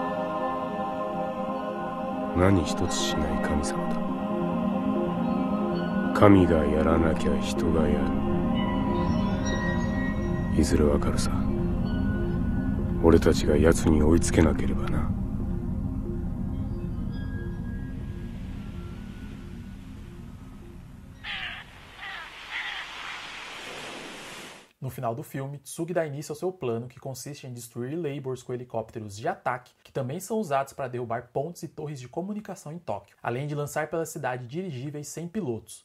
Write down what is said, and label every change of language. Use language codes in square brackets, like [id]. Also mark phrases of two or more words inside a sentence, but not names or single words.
[ja] 何一つしない神様だ。神がやらなきゃ人がやる。いずれわかるさ。俺たちが奴に追いつけなければな。 [pt] No final do filme, Tsugi dá início ao seu plano, que consiste em destruir Laborers com helicópteros de ataque, que também são usados para derrubar pontes e torres de comunicação em Tóquio, além de lançar pela cidade dirigíveis sem pilotos.